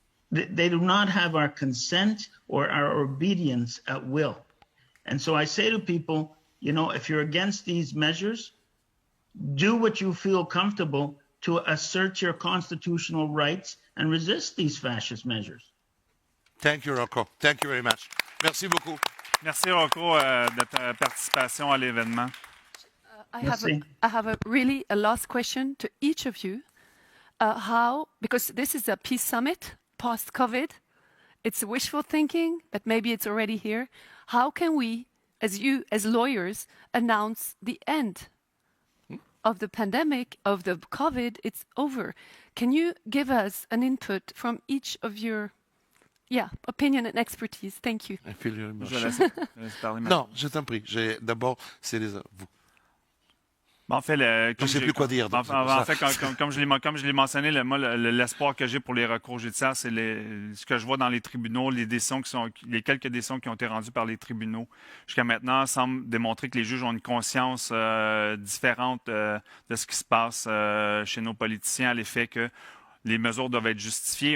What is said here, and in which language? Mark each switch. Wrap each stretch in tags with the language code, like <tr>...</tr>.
<en>They do not have our consent or our obedience at will. And so I say to people, you know, if you're against these measures, do what you feel comfortable to assert your constitutional rights and resist these fascist measures. Thank you, Rocco. Thank you very much.</en> <fr>Merci beaucoup. Merci, Rocco, de ta participation à l'événement.</fr> <en>I have a last question to each of you. Because this is a peace summit post-COVID, it's wishful thinking, but maybe it's already here. How can we, as lawyers, announce the end of the pandemic, of the COVID? It's over. Can you give us an input from each of your opinion and expertise? Thank you.</en> <fr>Je laisse parler Non, je t'en prie. D'abord, c'est vous. Ben, en fait, Je ne sais plus quoi dire. donc c'est pour ça. En fait, comme je l'ai mentionné, l'espoir que j'ai pour les recours judiciaires, c'est ce que je vois dans les tribunaux, les quelques décisions qui ont été rendues par les tribunaux jusqu'à maintenant semblent démontrer que les juges ont une conscience différente de ce qui se passe chez nos politiciens, à l'effet que les mesures doivent être justifiées.</fr>